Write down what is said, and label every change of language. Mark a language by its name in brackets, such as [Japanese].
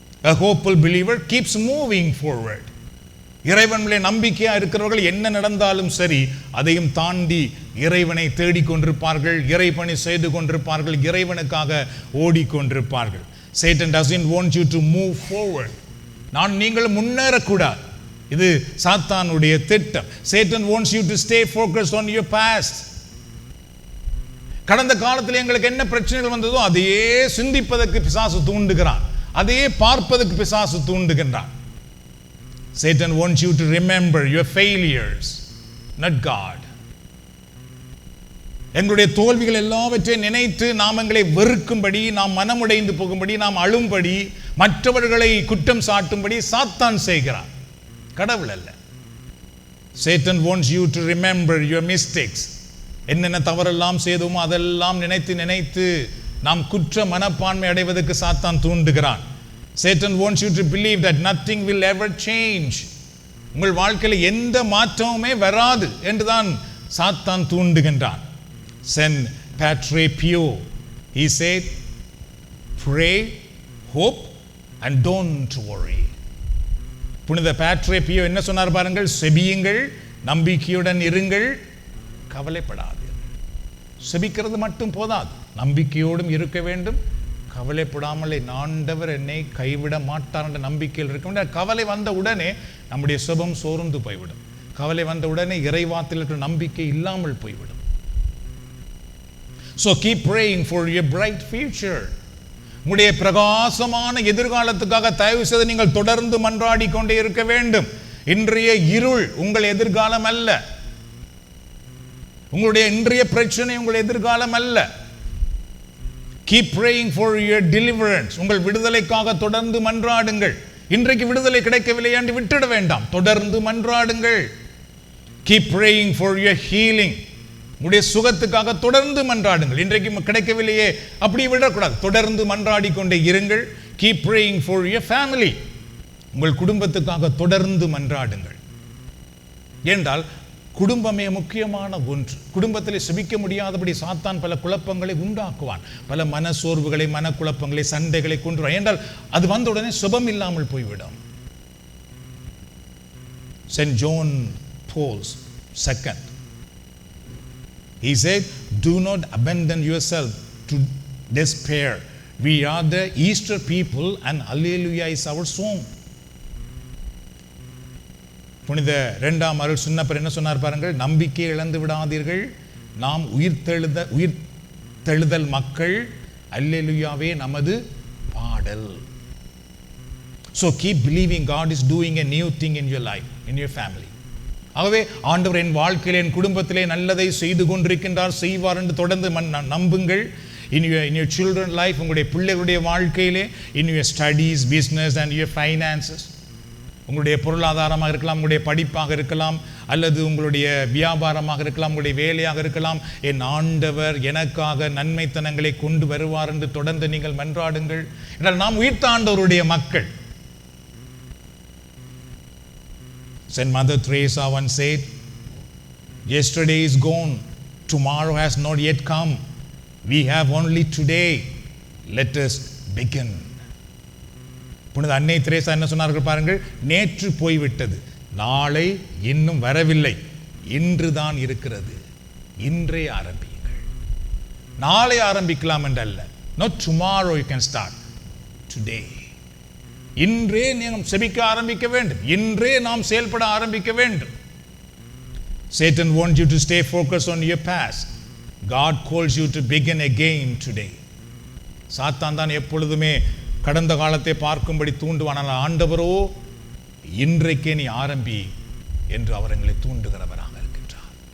[English] A hopeful believer keeps moving forward. [Tamil] இறைவனிலே நம்பிக்கையா இருக்கிறவர்கள் என்ன நடந்தாலும் சரி அதையும் தாண்டி இறைவனை தேடிக்கொண்டிருப்பார்கள், இறைபணி செய்து கொண்டிருப்பார்கள், இறைவனுக்காக ஓடிக்கொண்டிருப்பார்கள். [English] Satan doesn't want you to move forward. [Tamil] நீங்கள் முன்னேறக்கூடாது, இது சாத்தானுடைய திட்டம். [English] Satan wants you to stay focused on your past. [Tamil] கடந்த காலத்தில் எங்களுக்கு என்ன பிரச்சனைகள் வந்ததோ அதையே சிந்திப்பதற்கு பிசாசு தூண்டுகிறான், அதையே பார்ப்பதற்கு பிசாசு தூண்டுகின்றான். [English] Satan wants you to remember your failures, not God. [Tamil] எங்களுடைய தோல்விகள் எல்லாவற்றையும் நினைத்து நாம் எங்களை வெறுக்கும்படி, நாம் மனமுடைந்து போகும்படி, நாம் அழும்படி, மற்றவர்களை குற்றம் சாட்டும்படி சாத்தான் செய்கிறான், கடவுள் அல்ல. [English] Satan wants you to remember your mistakes. [Tamil] என்னென்ன தவறெல்லாம் செய்தோமோ அதெல்லாம் நினைத்து நினைத்து நாம் குற்ற மனப்பான்மை அடைவதற்கு சாத்தான் தூண்டுகிறான். [English] Satan wants you to believe that nothing will ever change. [Tamil] உங்கள் வாழ்க்கையில் எந்த மாற்றமுமே வராது என்றுதான் சாத்தான் தூண்டுகின்றான். [English] Saint Padre Pio, he said, pray, hope and don't worry. [Tamil] புனித Padre Pio என்ன சொன்னார் பாருங்கள், செபியுங்கள், நம்பிக்கையுடன் இருங்கள், கவலைப்படாதீர்கள். செபிக்கிறது மட்டும் போதாது, நம்பிக்கையோடும் இருக்க வேண்டும், கவலைப்படாமலே ஆண்டவர் என்னை கைவிட மாட்டார் என்ற நம்பிக்கையில் இருக்க வேண்டும். கவலை வந்த உடனே நம்முடைய சுபம் சோர்ந்து போய்விடும், கவலை வந்த உடனே இறைவாத்தில் இருக்கிற நம்பிக்கை இல்லாமல் போய்விடும். [English] So keep praying for your bright future. [Tamil] உங்களுடைய பிரகாசமான எதிர்காலத்துக்காக தயவு செய்து நீங்கள் தொடர்ந்து மன்றாடி கொண்டே இருக்க வேண்டும். இன்றைய இருள் உங்கள் எதிர்காலம் அல்ல. உங்களுடைய இன்றைய பிரச்சனை உங்கள் எதிர்காலம் அல்ல. [English] Keep praying for your deliverance. [Tamil] உங்கள் விடுதலைக்காக தொடர்ந்து மன்றாடுங்கள். இன்றைக்கு விடுதலை கிடைக்கவில்லை என்று விட்டுட வேண்டாம், தொடர்ந்து மன்றாடுங்கள். [English] Keep praying for your healing. [Tamil] உங்களுடைய சுகத்துக்காக தொடர்ந்து மன்றாடுங்கள். இன்றைக்கு கிடைக்கவில்லையே அப்படி விடக்கூடாது, தொடர்ந்து மன்றாடி கொண்டே இருங்கள். [English] Keep praying for your family. [Tamil] உங்கள் குடும்பத்துக்காக தொடர்ந்து மன்றாடுங்கள். ஏனென்றால் குடும்பமே முக்கியமான ஒன்று. குடும்பத்தில் செபிக்க முடியாதபடி சாத்தான் பல குழப்பங்களை உண்டாக்குவான், பல மனசோர்வுகளை, மனக்குழப்பங்களை, சண்டைகளை கொண்டு. ஏனென்றால் அது வந்த உடனே சுபம் இல்லாமல் போய்விடும். [English] St. John Paul II, he said, do not abandon yourself to despair. We are the Easter people and Alleluia is our song. [Tamil] புனித இரண்டாம் அருள் சுன்னப்பர் என்ன சொன்னார் பாருங்கள், நம்பிக்கை இழந்து விடாதீர்கள், நாம் உயிர்த்தெழுதல் மக்கள், அல்லேலூயாவே நமது பாடல். [English] So keep believing God is doing a new thing in your life, in your family. [Tamil] ஆகவே ஆண்டவர் என் வாழ்க்கையிலே, என் குடும்பத்திலே நல்லதை செய்து கொண்டிருக்கின்றார், செய்வார் என்று தொடர்ந்து நம்புங்கள். [English] in your children life, [Tamil] உங்களுடைய பிள்ளைகளுடைய வாழ்க்கையிலே, [English] in your studies, business and your finances, [Tamil] உங்களுடைய பொருளாதாரமாக இருக்கலாம், உங்களுடைய படிப்பாக இருக்கலாம், அல்லது உங்களுடைய வியாபாரமாக இருக்கலாம், உங்களுடைய வேலையாக இருக்கலாம், என் ஆண்டவர் எனக்காக நன்மைத்தனங்களை கொண்டு வருவார் என்று தொடர்ந்து நீங்கள் மன்றாடுங்கள். என்றால் நாம் உயிர்த்த ஆண்டவருடைய மக்கள். [English] Saint Mother Teresa once said, yesterday is gone, tomorrow has not yet come, we have only today, let us begin. [Tamil] புனித அன்னை தெரேசா என்ன சொன்னார்கள் பாருங்கள், நேற்று போய்விட்டது, நாளை இன்னும் வரவில்லை, இன்றுதான் இருக்கிறது, இன்றே ஆரம்பியுங்கள். நாளை ஆரம்பிக்கலாம் என்றல்ல, [English] not tomorrow you can start, today. [Tamil] இன்றே நாம் செபிக்க ஆரம்பிக்க வேண்டும், இன்றே நாம் செயல்பட ஆரம்பிக்க வேண்டும். [English] Satan wants you to stay focused on your past. God calls you to begin again today. [Tamil] சாத்தான் தான் எப்பொழுதுமே கடந்த காலத்தை பார்க்கும்படி தூண்டுவான். ஆனால் ஆண்டவரோ இன்றைக்கே நீ ஆரம்பி என்று அவர் எங்களை தூண்டுகிறவராக இருக்கின்றார்.